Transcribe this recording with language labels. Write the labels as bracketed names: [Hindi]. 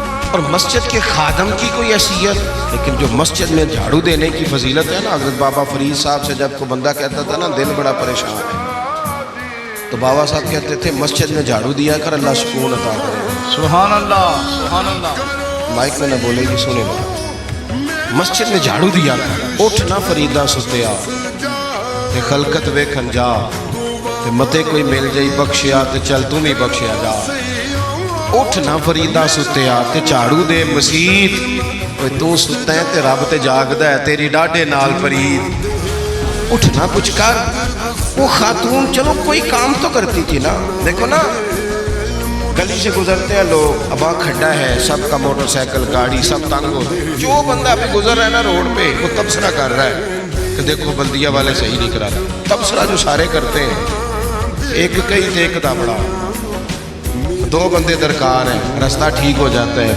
[Urdu] اور مسجد کے خادم کی کوئی حیثیت، لیکن جو مسجد میں جھاڑو دینے کی فضیلت ہے نا. حضرت بابا فرید صاحب سے جب کو بندہ کہتا تھا نا دل بڑا پریشان ہے، تو بابا صاحب کہتے تھے مسجد میں جھاڑو دیا کر، اللہ سکون عطا کرے. سبحان اللہ. سبحان اللہ. مائک میں نہ بولے گی، سنے گا. مسجد میں جھاڑو دیا کر. [Punjabi] اٹھ نہ فریدا ستیا تے خلقت ویکھن جا، تے متے کوئی مل جائی بخشیا تے چل تو بھی بخشیا جا. اٹھ نہ فریدا ستیا تے جھاڑو دے مسیت، تو ستا ہے تے رب تے جاگدا ہے، تیری ڈاڈے نال فرید. [Urdu] اٹھ نہ کچھ کر. وہ خاتون چلو کوئی کام تو کرتی تھی نا. دیکھو نا گلی سے گزرتے ہیں لوگ، ابا کھڈا ہے، سب کا موٹر سائیکل گاڑی سب تنگ ہو، جو بندہ ابھی گزر رہا ہے نا روڈ پہ وہ تبصرہ کر رہا ہے کہ دیکھو بلدیہ والے صحیح نہیں کرا رہا. تبصرہ جو سارے کرتے ہیں، ایک کئی تے ایک دابڑا، 2 بندے درکار ہیں، راستہ ٹھیک ہو جاتا ہے.